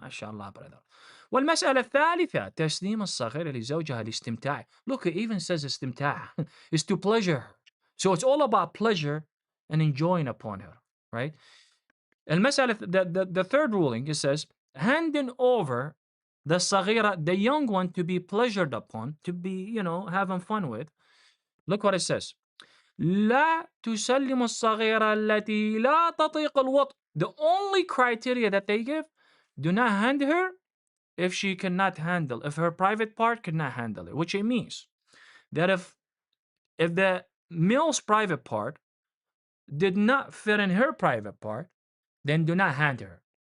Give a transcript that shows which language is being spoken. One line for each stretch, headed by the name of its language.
Arabic: ما شاء الله,
English: brother.
Arabic: والمسألة الثالثة تسليم الصغير لزوجها لاستمتاع.
English: Look, it even says استمتاع is to pleasure her. So it's all about pleasure and enjoying upon her, right? المسألة the third ruling, it says handing over the صغيرة, the young one, to be pleasured upon, to be, having fun with. Look what it says.
Arabic: لا تسلم الصغيرة التي لا تطيق الوطء.
English: The only criteria that they give, do not hand her if she cannot handle, if her private part cannot handle it, which it means that if the male's private part did not fit in her private part, then do not hand her.